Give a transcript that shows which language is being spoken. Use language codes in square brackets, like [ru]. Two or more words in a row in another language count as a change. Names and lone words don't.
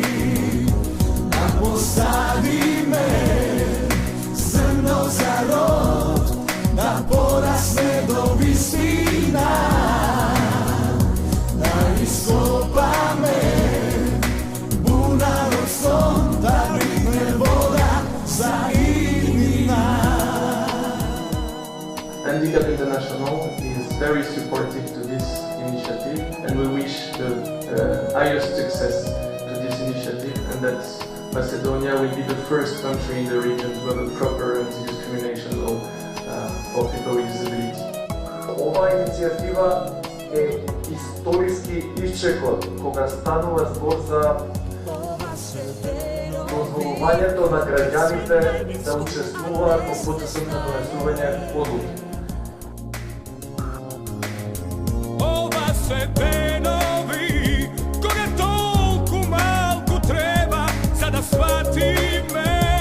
[mk] Да посадиме зрно за род, да порасне до висина. Да ископаме бунар од сон, да брикне вода за иднина. [en] Handicap International is very supportive to this initiative, and we wish the highest success to this initiative, and that Macedonia will be the first country in the region to have a proper anti-discrimination law for people with disability. [mk] Ова иницијатива е историски исчекот кога станува збор за дозволувањето на граѓаните да учествуваат во процесот на донесување одлуки. Ова се денови, кога толку малку треба за да сватиме.